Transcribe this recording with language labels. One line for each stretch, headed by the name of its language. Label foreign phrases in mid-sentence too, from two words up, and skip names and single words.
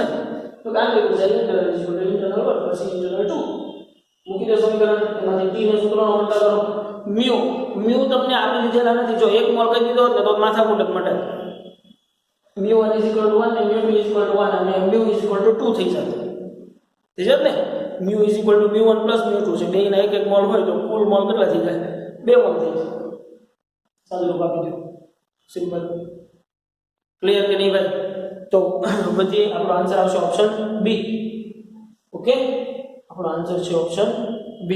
Gujarati: તો આંતરિક ઊર્જા ઇન્ટરનલ 1 પછી ઇન્ટરનલ 2 મૂકી દો સમીકરણ. એમાંથી t ને સૂત્રનો ઉલટા કરો. મ્યુ તમને આપી દીધેલા નથી. જો 1 મોલ કહી દીધો તો માથાકૂટ જ મટે. mu1 = 1 અને mu2 = 1 અને mu = 2 થઈ જશે. થઈ જશે ને. mu = mu1 plus mu2 છે. બેયના 1 મોલ હોય તો કુલ મોલ કેટલા થઈ જાય 2 મોલ થઈ જાય. સાદું રૂપ આપી દો, સિમ્પલ. ક્લિયર કે નહીં ભાઈ? તો બધી આપણો આન્સર આવશે ઓપ્શન બી. ઓકે આપણો આન્સર છે ઓપ્શન બી.